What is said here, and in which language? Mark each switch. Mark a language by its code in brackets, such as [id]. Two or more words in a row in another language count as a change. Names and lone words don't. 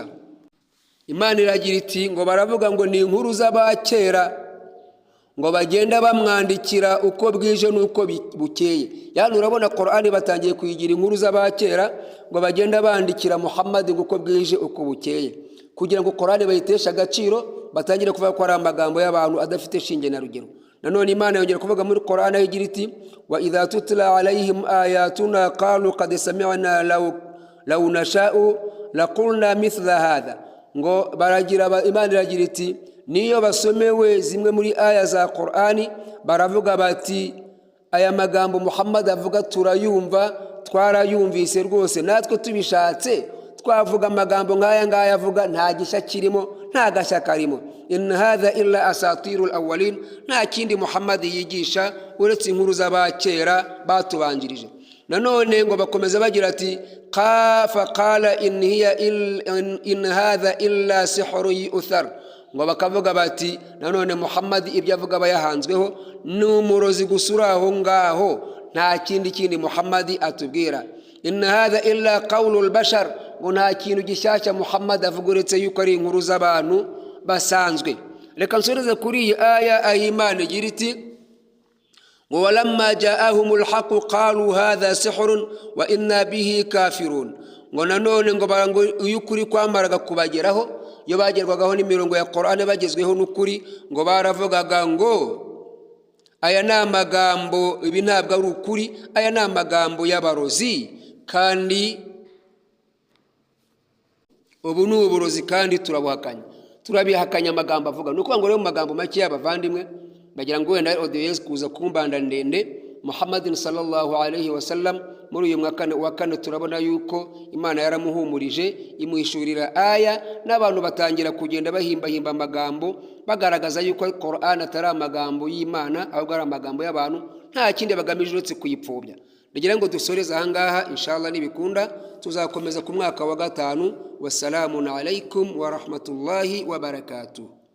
[rw] Imana iragira iti ngo baravuga ngo ni inkuru z'abakera, ngo bagenda bamwandikira uko bwije nuko bukeye. Yani urabona Qur'an batangiye kuyigira inkuru z'abakera, ngo bagenda bandikira Muhammad uko bwije uko bukeye, kugira ngo Qur'an bayitesha agaciro, batangire kuvuga ko ari amagambo y'abantu adafite shinge na rugero. Nanone Imana yongera kuvuga muri Qur'an igira iti [ar] وإذا تتلى عليهم آياتنا قالوا قد سمعنا لو نشاء لقلنا مثل هذا. [rw] Ngo baragira Imana iragira iti niyo basomewe zimwe muri aya za Qur'ani baravuga bati aya magambo Muhammad avuga turayumva, twarayumvise rwose, natwe tubishatse twavuga amagambo nk'aya ngaya avuga, nta gisha kirimo, nta gashya karimo. [ar] إن هذا إلا أساطير الأولين, [rw] nta kindi Muhammad yigisha uretse inkuru z'abakera batubanjirije. Nanone ngo bakomeza bagira ati [ar] قال إن هذا إلا سحر يؤثر. [rw] Ngo bakavuga bati nanone Muhammad ibyo avuga bayahanzweho n'umurozi gusura aho ngaho, nta kindi Muhammad atubwira. [ar] إن هذا إلا قول البشر, [rw] ngo nta kintu gishyashya Muhammad avuga uretse yuko ari inkuru z'abantu basanzwe. Reka nsoreze kuri iyi aya Imana igira iti ngo [ar] ولما جاءهم الحق قالوا هذا سحر وإنا به كافرون. [rw] Ngo nanone ngo barango uyukuri kwamaraga kubageraho, yo bagerwagaho n'imirongo ya Qur'an bagezweho n'ukuri, ngo baravugaga ngo aya ni amagambo, ibi ntabwo ari ukuri, aya ni amagambo y'abarozi, kandi ubu ni uburozi kandi turabuhakanya, turabihakanya amagambo avuga. Nuko ngo rero mu magambo make y'abavandimwe bagira ngo wenda audience kuza kumbanda ndende Muhammadin [ar] صلى الله عليه وسلم [rw] muri uyu mwaka wa kane turabona yuko Imana yaramuhumurije imuhishurira aya, n'abantu batangira kugenda bahimba amagambo bagaragaza yuko Qur'an atari amagambo y'Imana ahubwo ari amagambo y'abantu, nta kindi bagamije uretse kuyipfobya. Ndagira ngo dusoreze aha ngaha, inshallah nibikunda tuzakomeza ku mwaka wa 5. [ar] والسلام عليكم ورحمة الله وبركاته.